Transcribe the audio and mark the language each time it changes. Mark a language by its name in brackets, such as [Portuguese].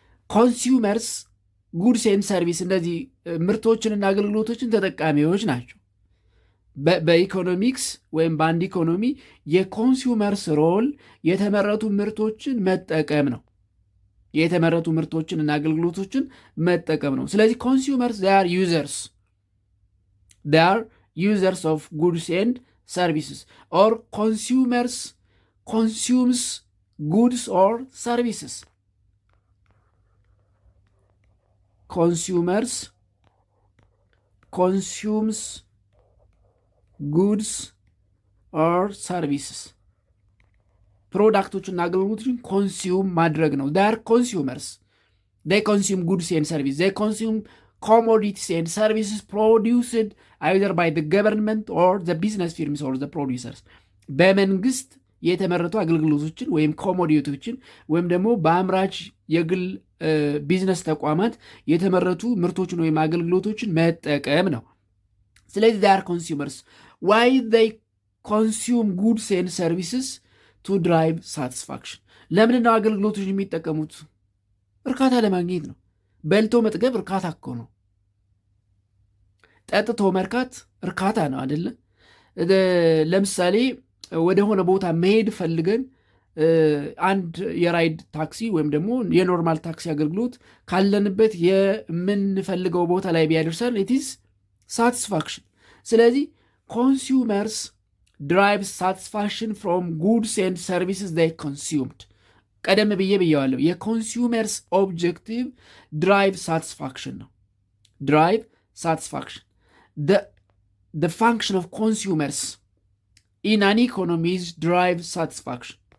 [Amharic] consumers ጉድስ ኤንድ ሰርቪስ እነዚህ ምርቶችንና አገልግሎቶችን ተጠቃሚዎች ናቸው። በኢኮኖሚክስ ወይም በአንድ ኢኮኖሚ የኮንሱመርስ ሮል የተመረቱ ምርቶችን መጠቀም ነው። የተመረቱ ምርቶችን እና አገልግሎቶችን መጠቀም ነው። ስለዚህ ኮንሱመርስ [English] they are users of goods and services or consumers consumes goods or services. Consumers consumes goods or services. [Amharic] ፕሮዳክቶችና አገልግሎቶችን ኮንሱም ማድረግ ነው። [English] they are consumers. They consume goods and services. They consume commodities and services produced either by the government or the business firms or the producers. [Amharic] በመንግስት የተመረቱ አገልግሎቶችን ወይም ኮሞዲቲዎችን ወይም ደግሞ በአምራች የግል ቢዝነስ ተቋማት የተመረቱ ምርቶችን ወይም አገልግሎቶችን መጠቀም ነው። ስለዚህ [English] they are consumers. Why they consume goods and services? To drive satisfaction. [Amharic] ለምን ነው አገልግሎቶችን የሚጠቀሙት? እርካታ ለማግኘት ነው። በልቶ መጥገብ እርካታ እኮ ነው። ጠጥቶ መርካት እርካታ ነው አይደለ? ለምሳሌ ወደ ሆነ ቦታ መሄድ ፈልገን አንድ የራይድ ታክሲ ወይም ደግሞ የኖርማል ታክሲ አገልግሎት ካለንበት የምንፈልገው ቦታ ላይ ቢያደርሰን [English] it is satisfaction. ስለዚህ consumers drive satisfaction from goods and services they consumed. [Amharic] ቀደም ብየዋለሁ። [English] የኮንሱመርስ ኦብጀክቲቭ ድራይቭ ሳቲስፋክሽን ነው። ድራይቭ ሳቲስፋክሽን the function of consumers in an economy is drive satisfaction.